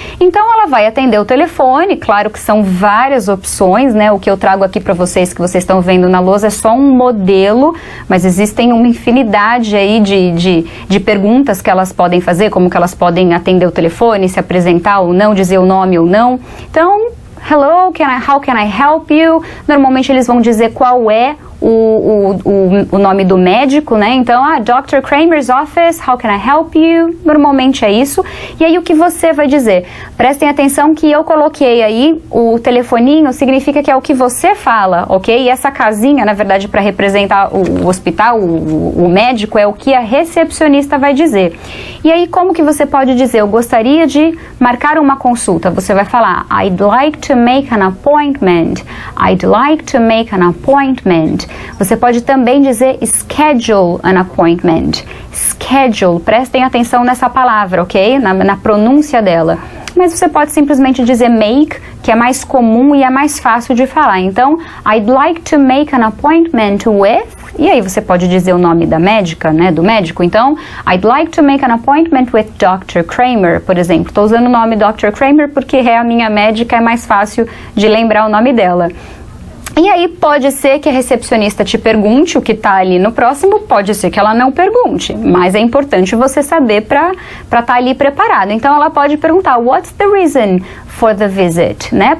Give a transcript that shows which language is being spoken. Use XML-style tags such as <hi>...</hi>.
<pt>Então, ela vai atender o telefone, claro que são várias opções, né? O que eu trago aqui para vocês, que vocês estão vendo na lousa, é só um modelo, mas existem uma infinidade aí de perguntas que elas podem fazer, como que elas podem atender o telefone, se apresentar ou não, dizer o nome ou não.</pt> <en>Então, hello, how can I help you?</en> <pt>Normalmente eles vão dizer qual é o nome do médico, né? Então, Dr.</pt> <en>Kramer's office, how can I help you?</en> <pt>Normalmente é isso. E aí o que você vai dizer? Prestem atenção que eu coloquei aí o telefoninho, significa que é o que você fala, ok? E essa casinha, na verdade, para representar o hospital, o médico, é o que a recepcionista vai dizer. E aí como que você pode dizer? Eu gostaria de marcar uma consulta. Você vai falar,</pt> <en>I'd like to make an appointment. I'd like to make an appointment.</en> <pt>Você pode também dizer</pt> <en>schedule an appointment.</en> <pt>Schedule, prestem atenção nessa palavra, ok? Na pronúncia dela. mas você pode simplesmente dizer make, que é mais comum e é mais fácil de falar. Então,</pt> <en>I'd like to make an appointment with,</en> <pt>e aí você pode dizer o nome da médica, né, do médico.</pt> <en>Então, I'd like to make an appointment with Dr.</en> <pt>Kramer, por exemplo. Estou usando o nome Dr. Kramer porque é a minha médica, é mais fácil de lembrar o nome dela. E aí pode ser que a recepcionista te pergunte o que está ali no próximo, pode ser que ela não pergunte, mas é importante você saber para estar ali preparado. Então ela pode perguntar,</pt> <en>what's the reason for the visit, né?</en>